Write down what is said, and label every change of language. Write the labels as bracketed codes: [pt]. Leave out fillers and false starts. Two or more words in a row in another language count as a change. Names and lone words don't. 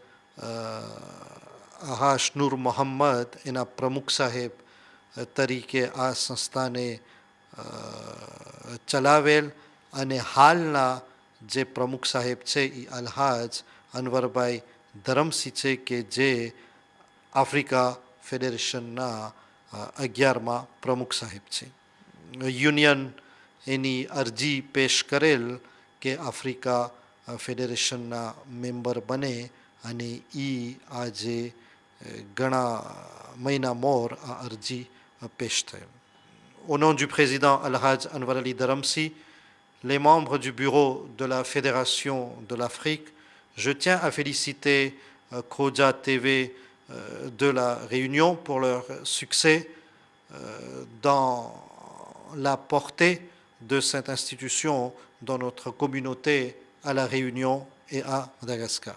[gu] આહાશ નૂર મોહમ્મદ એના પ્રમુખ સાહેબ તરીકે આ સંસ્થાને ચલાવેલ અને હાલના જે પ્રમુખ સાહેબ છે એ અલ્હાજ અનવરભાઈ ધરમસી છે કે જે આફ્રિકા ફેડરેશનના 11મા પ્રમુખ સાહેબ છે. યુનિયન એની અરજી પેશ કરેલ કે આફ્રિકા ફેડરેશનના મેમ્બર બને અને આજે ઘણા મહિના મોર આ અરજી પેશ થયેલ. [fr] Au nom du président Al-Hajj Anwar Ali Dharamsi, les membres du bureau de la Fédération de l'Afrique, je tiens à féliciter Khoja TV de la Réunion pour leur succès dans la portée de cette institution dans notre communauté à La Réunion et à Madagascar.